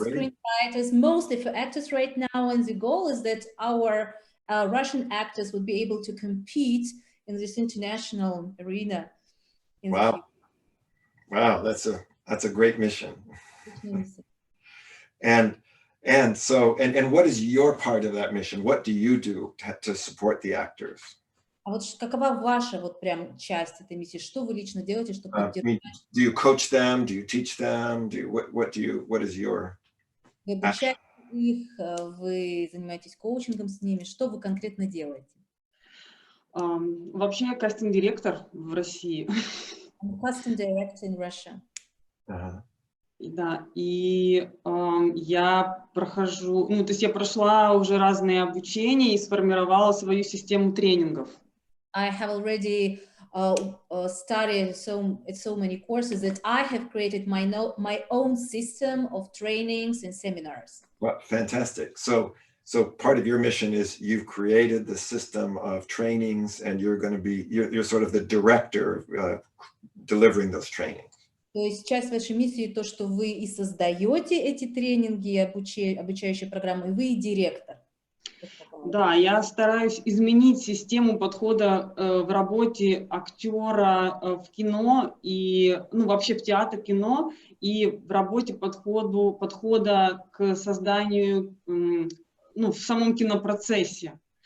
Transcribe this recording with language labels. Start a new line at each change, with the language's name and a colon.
English: screenwriters, mostly for actors right now. And the goal is that our Russian actors would be able to compete in this international arena. In the Wow. Wow, that's a great mission. future. And so what is your part of that mission? What do you do to support the actors?
Russian: А вот какова ваша вот прям часть этой миссии? Что вы лично делаете, чтобы
English: I mean,
Russian: поддержать?
English: do you coach them? Do you teach them? What is your
Russian: Вы обучаете их, вы занимаетесь коучингом с ними. Что вы конкретно делаете? Вообще я кастинг-директор в России.
English: I'm a casting director in Russia.
Russian: Да, и я прохожу, ну, то есть я прошла уже разные обучения и сформировала свою систему тренингов.
English: I have already studied so many courses that I have created my own system of trainings and seminars. Well, fantastic. So part of your mission is you've created the system of trainings, and you're going to be you're sort of the director delivering those trainings.
Russian: То есть часть вашей миссии то, что вы и создаете эти тренинги, обучающие программы, и вы и директор. Да, я стараюсь изменить систему подхода в работе актера в кино и, ну, вообще в театр, кино, и в работе подхода к созданию, ну, в самом кинопроцессе.